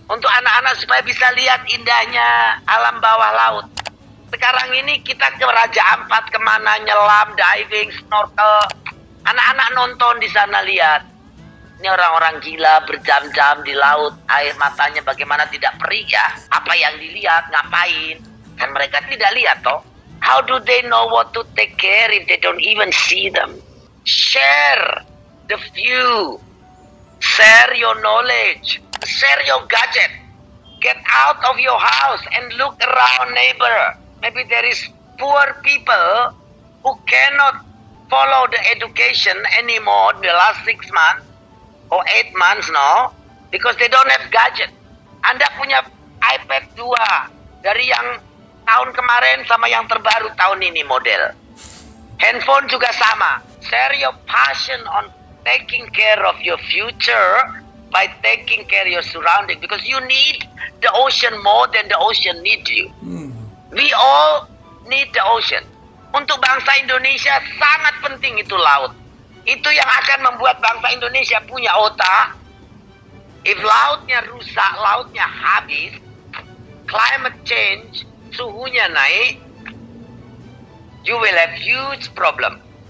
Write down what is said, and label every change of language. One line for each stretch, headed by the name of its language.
Indonesian: Untuk anak-anak supaya bisa lihat indahnya alam bawah laut. Sekarang ini kita ke Raja Ampat kemana, nyelam, diving, snorkel. Anak-anak nonton di sana lihat. Ini orang-orang gila berjam-jam di laut. Air matanya bagaimana tidak perih ya. Apa yang dilihat, ngapain. Kan mereka tidak lihat toh.
English: How do they know what to take care if they don't even see them? Share the view. Share your knowledge. Share your gadget. Get out of your house and look around neighbor. Maybe there is poor people who cannot follow the education anymore the last 6 months or 8 months now because they don't have gadget.
Indonesian: Anda punya iPad 2 dari yang tahun kemarin sama yang terbaru tahun ini model. Handphone juga sama.
English: Share your passion on taking care of your future by taking care of your surrounding because you need the ocean more than the ocean need you. We all need the ocean.
Indonesian: Untuk bangsa Indonesia sangat penting itu laut. Itu yang akan membuat bangsa Indonesia punya otak.
English: If
Indonesian: lautnya rusak, lautnya habis,
English: climate change,
Indonesian: suhunya naik,
English: you will have huge problem.